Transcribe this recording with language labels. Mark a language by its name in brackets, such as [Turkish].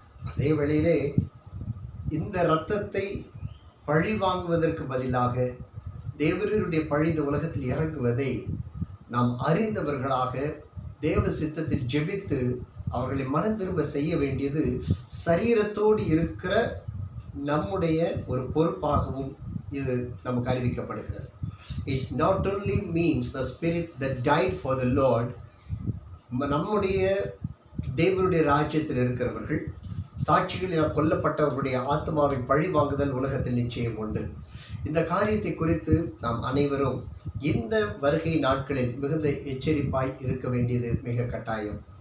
[Tamil] அதே வேளையிலே இந்த இரத்தத்தை பழி வாங்குவதற்கு பதிலாக தேவருடைய பழி இந்த உலகத்தில் இறங்குவதை நாம் அறிந்தவர்களாக தேவ சித்தத்தில் ஜெபித்து அவர்களை மனம் திரும்ப செய்ய வேண்டியது சரீரத்தோடு இருக்கிற நம்முடைய ஒரு பொறுப்பாகவும் இது நமக்கு அறிவிக்கப்படுகிறது. [English] It not only means the spirit that died for the Lord. [Tamil] நம்முடைய தேவனுடைய ராஜ்யத்தில் இருக்கிறவர்கள், சாட்சிகளில் கொல்லப்பட்டவர்களுடைய ஆத்மாவின் பழி வாங்குதல் உலகத்தில் நிச்சயம் உண்டு. இந்த காரியத்தை குறித்து நாம் அனைவரும் இந்த வருகை நாட்களில் மிகுந்த எச்சரிப்பாய் இருக்க வேண்டியது மிக கட்டாயம்.